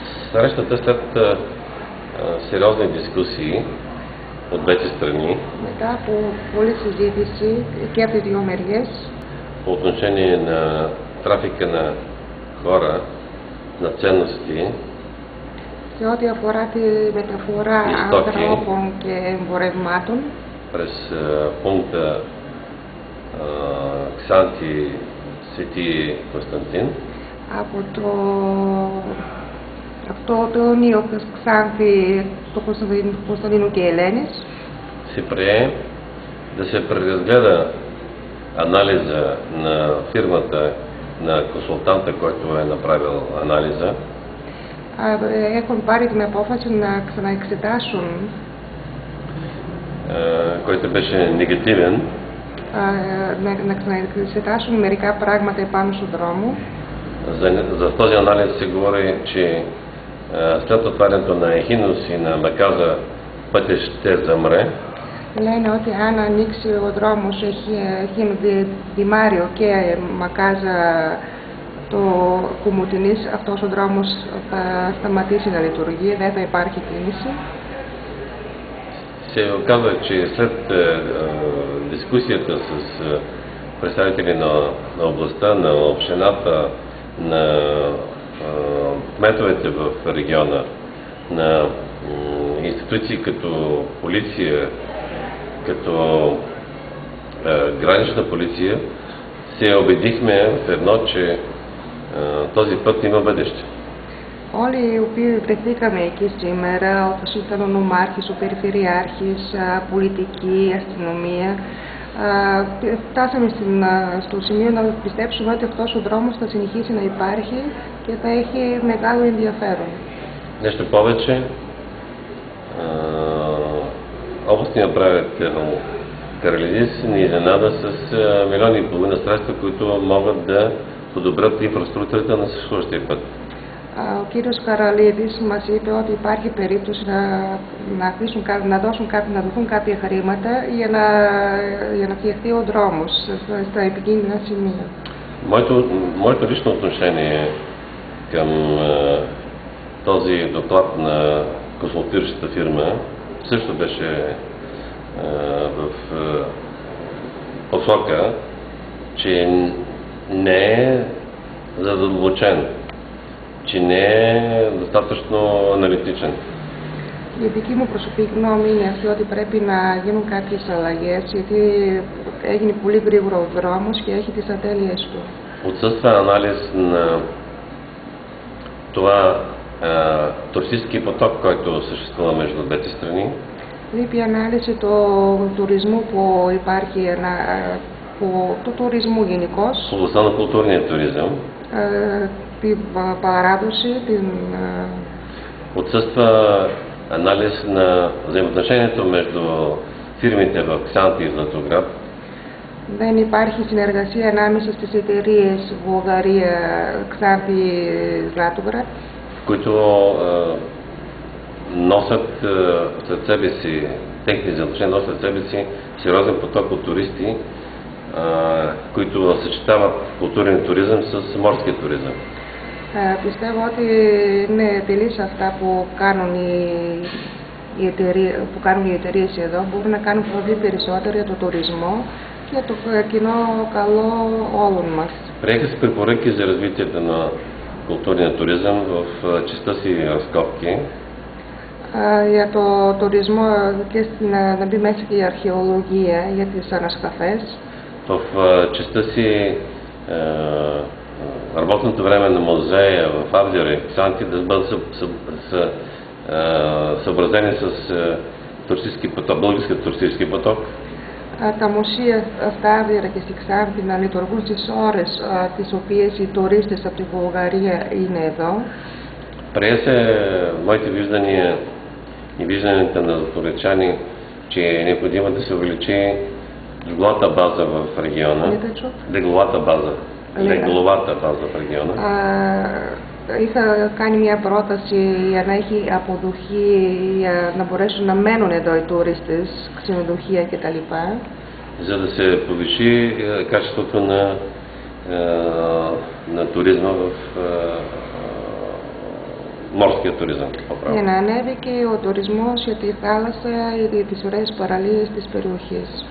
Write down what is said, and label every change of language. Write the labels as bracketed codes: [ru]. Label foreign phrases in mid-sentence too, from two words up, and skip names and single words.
[bg] Срещата след сериозни дискусии от двете страни. [el] Μετά από πολλή συζήτηση και από τις δύο μεριές, [bg] по отношение на трафика на хора, на ценности, [el] σε ό,τι αφορά τη μεταφορά ανθρώπων και εμπορευμάτων, [bg] през пункта Ксанти Свети Константин, [el] από αυτό το ονείο Ξάνθη του Κωνσταντίνου και Ελένης, [bg] се прие да се преразгледа анализа на фирмата, на консултанта, който е направил анализа. [el] Έχουν πάρει την απόφαση να ξαναεξετάσουν, [bg] който беше негативен, [el] να ξαναεξετάσουν μερικά πράγματα επάνω στον δρόμο. [bg] За този анализ се говори, че след отварянето на Ехинос и на Маказа пътя ще замре. [el] Λένε ότι αν ανοίξει ο δρόμος Δημάριο και Μακάζα το Κουμουτινής, αυτός ο δρόμος θα σταματήσει να λειτουργεί, δεν θα υπάρχει κίνηση. [bg] Се оказва, че след дискусията с представители на областта, на общината, на кметовете в региона, на институции като полиция, като гранична полиция, се убедихме в едно, че този път има бъдеще. [el] Όλοι οι οποίοι βρεθήκαμε εκεί σήμερα, όπως ήταν ο νομάρχης, ο περιφερειάρχης, πολιτική, αστυνομία, φτάσαμε στο σημείο να πιστέψουμε ότι αυτός ο δρόμος θα συνεχίσει να υπάρχει και θα έχει μεγάλο ενδιαφέρον. [bg] Нещо повече, областният управител Каралидис ни изненада с 1,5 милиона средства, които могат да подобрят инфраструктурата на съществуващия път. [el] Ο κύριος Καραλίδης μας είπε ότι υπάρχει περίπτωση να δοθούν κάποια χρήματα για να φτιαχτεί ο δρόμος στα επικίνδυνα σημεία. [bg] Моето лично отношение към този доклад на консултиращата фирма също беше в посока, че не е задълбочен, че не е достатъчно аналитичен. [el] Η δική μου προσωπική γνώμη είναι αυτή, ότι πρέπει να γίνουν κάποιες αλλαγές, γιατί έγινε πολύ γρήγορα ο δρόμος και έχει τις ατέλειες του. [bg] Отсъства анализ на това туристически поток, който съществува между двете страни. [el] Λείπει ανάλυση του τουρισμού που υπάρχει, του τουρισμού γενικώς. [bg] В областта на културния туризъм. [el] Την παράδοση, [bg] Отсъства анализ на взаимоотношението между фирмите в Ксанти и Златоград. [el] Δεν υπάρχει συνεργασία ανάμεσα στις εταιρείες Βουλγαρία, Ξάνθη, [bg] Златоград, които носят след себе си, техните взаимоотношения носят след себе си сериозен поток от туристи, които съчетават културен туризъм с морския туризъм. [el] Πιστεύω ότι είναι τελείς αυτά που κάνουν οι εταιρείες εδώ. Μπορούν να κάνουν πολύ περισσότερο για το τουρισμό και το κοινό καλό όλων μας. [bg] Приеха се препоръки за развитието на културния туризъм в частта си разкопки. [el] Για το τουρισμό και να μπει μέσα και η αρχαιολογία για τις ανασκαφές. [bg] В частта си работното време на музея в Авдиора и Ксанти да бъдат съобразени с българския туристически поток. [el] Τα μουσεία στα Άβυρα και στη Ξάνθη να λειτουργούν στις ώρες τις οποίες οι τουρίστες από τη Βουλγαρία είναι εδώ. [bg] Прие се моите виждания и вижданията на златоградчани, че е необходимо да се увеличи легловата база в региона. Легловата база в региона. [el] Είχα κάνει μια πρόταση για να έχει αποδοχή, για να μπορέσουν να μένουν εδώ οι τουρίστες, ξενοδοχεία κτλ. [bg] За да се повиши качеството на туризма в морския туризъм. [el] Για να ανέβει και ο τουρισμός για τη θάλασσα ή τις ωραίες παραλίες της περιοχής.